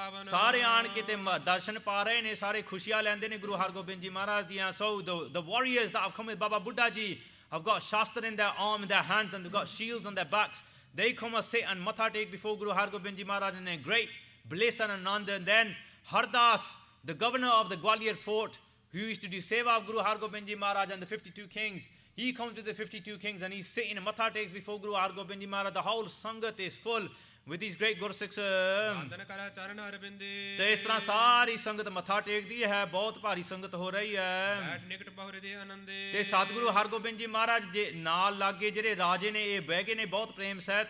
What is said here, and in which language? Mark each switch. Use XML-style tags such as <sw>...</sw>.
<pa>ਸਾਰੇ ਆਣ ਕੇ ਤੇ ਦਰਸ਼ਨ ਪਾ ਰਹੇ ਨੇ, ਸਾਰੇ ਖੁਸ਼ੀਆਂ ਲੈਂਦੇ ਨੇ ਗੁਰੂ ਹਰਗੋਬਿੰਦ ਜੀ ਮਹਾਰਾਜ ਦੀਆਂ।</pa> <en>So the warriors that have come with Baba Buddha Ji have got shastra in their arm, in their hands, and they've got shields on their backs. They come and sit and matha take before Guru Hargobind Ji Maharaj in a great bliss and ananda. And then Hardas, the governor of the Gwalior fort, who used to do seva of Guru Hargobind Ji Maharaj and the 52 kings, he comes with the 52 kings and he's sitting and matha takes before Guru Hargobind Ji Maharaj. The whole sangat is full with these great Gursikhs।</en> <pa>ਤੇ ਇਸ ਤਰ੍ਹਾਂ ਸਾਰੀ ਸੰਗਤ ਮੱਥਾ ਟੇਕਦੀ ਹੈ, ਬਹੁਤ ਭਾਰੀ ਸੰਗਤ ਹੋ ਰਹੀ ਹੈ। ਤੇ ਸਤਿਗੁਰੂ ਹਰਗੋਬਿੰਦ ਜੀ ਮਹਾਰਾਜ ਜੇ ਨਾਲ ਲਾਗੇ ਜਿਹੜੇ ਰਾਜੇ ਨੇ ਇਹ ਬਹਿ ਗਏ ਨੇ ਬਹੁਤ ਪ੍ਰੇਮ ਸਹਿਤ।</pa>